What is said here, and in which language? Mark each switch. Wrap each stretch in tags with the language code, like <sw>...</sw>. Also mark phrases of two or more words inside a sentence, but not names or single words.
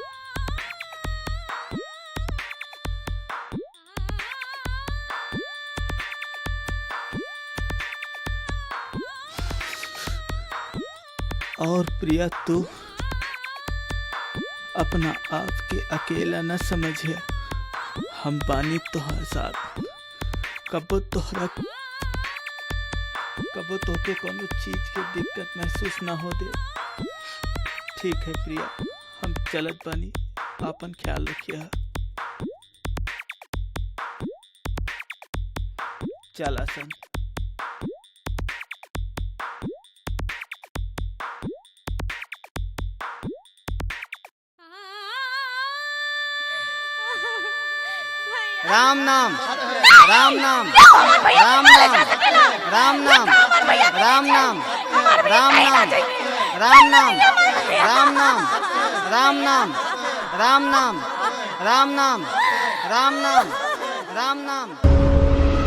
<bho>और प्रिया तू अपना आप के अकेला न समझे। हम बानी तोहर साथ। कबो तोके कोनो चीज के दिक्कत महसूस ना हो दे। ठीक है प्रिया, हम चलत बानी, आपन ख्याल रखिया। चला सन। राम नाम, राम नाम, राम नाम, राम नाम, राम नाम, राम नाम, राम नाम, राम नाम, राम नाम, राम नाम, राम नाम, राम नाम, राम नाम।</bho>